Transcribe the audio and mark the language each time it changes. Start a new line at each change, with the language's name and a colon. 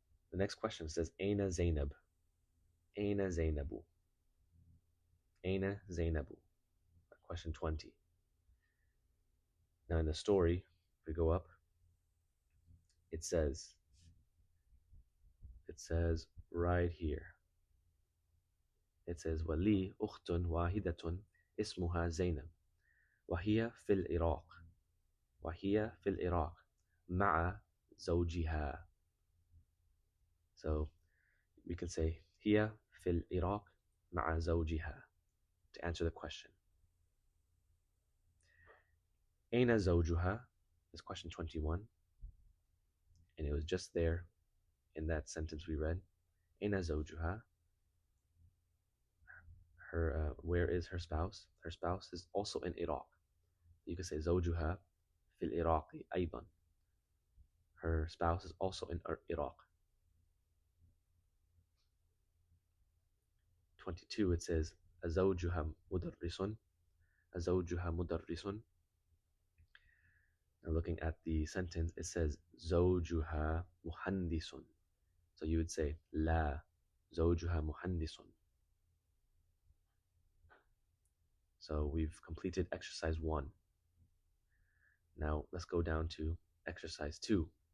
English: The next question says,
Arabic: Aina Zainab? Aina Zainabu? Aina Zainabu?
English: Question 20. Now in the story, if we go up, it says right here, it says
Arabic: وَلِي أُخْتٌ وَاحِدَةٌ اسمها زينب وهي في العراق وهي في العراق مع زوجها.
English: So we can say
Arabic: هي في العراق مع زوجها
English: to answer the question.
Arabic: أين زوجها
English: is question 21, and it was just there in that sentence we read.
Arabic: أين زوجها,
English: her where is her spouse? Her spouse is also in Iraq. You can say
Arabic: زوجها في العراق أيضا.
English: Her spouse is also in Iraq. 22 it says
Arabic: أزوجها مدرس أزوجها مدرس.
English: Now looking at the sentence, it says
Arabic: زوجها مهندس.
English: So you would say
Arabic: لا زوجها مهندس.
English: So we've completed exercise 1. Now let's go down to exercise 2.